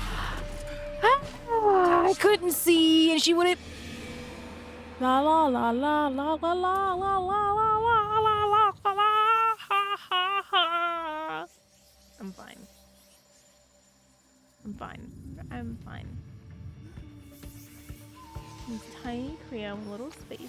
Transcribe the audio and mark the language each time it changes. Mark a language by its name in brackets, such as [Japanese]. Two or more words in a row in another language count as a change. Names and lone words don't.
[English] I couldn't see, and she wouldn't. La la la la la la la la la la la la la ha ha ha. I'm fine. I'm fine. These tiny crayon little spaces.